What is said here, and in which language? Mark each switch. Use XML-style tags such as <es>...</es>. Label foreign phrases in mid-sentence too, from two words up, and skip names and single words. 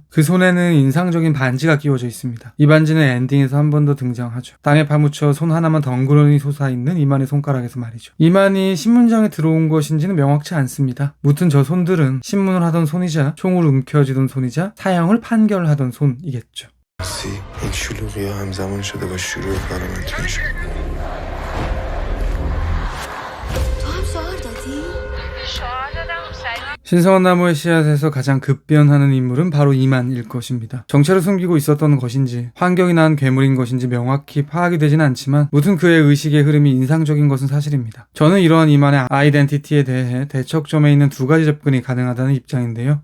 <ko>그 손에는 인상적인 반지가 끼워져 있습니다. 이 반지는 엔딩에서 한 번 더 등장하죠. 땅에 파묻혀 손 하나만 덩그러니 솟아있는 이만의 손가락에서 말이죠. 이만이 신문장에 들어온 것인지는 명확치 않습니다. 무튼 저 손들은 신문을 하던 손이자 총을 움켜쥐던 손이자 사형을 판결하던 손이겠죠.</ko> <fa>این شلوغی ها همزمان شده با شروع کار من تو این شهر. تو هم شعار دادی؟ شعار دادم سعید</fa> <ko>신성한 나무의 씨앗에서 가장 급변하는 인물은 바로 이만일 것입니다. 정체를 숨기고 있었던 것인지 환경이 낳은 괴물인 것인지 명확히 파악이 되진 않지만 무튼 그의 의식의 흐름이 인상적인 것은 사실입니다. 저는 이러한 이만의 아이덴티티에 대해 대척점에 있는 두 가지 접근이 가능하다는 입장인데요.</ko>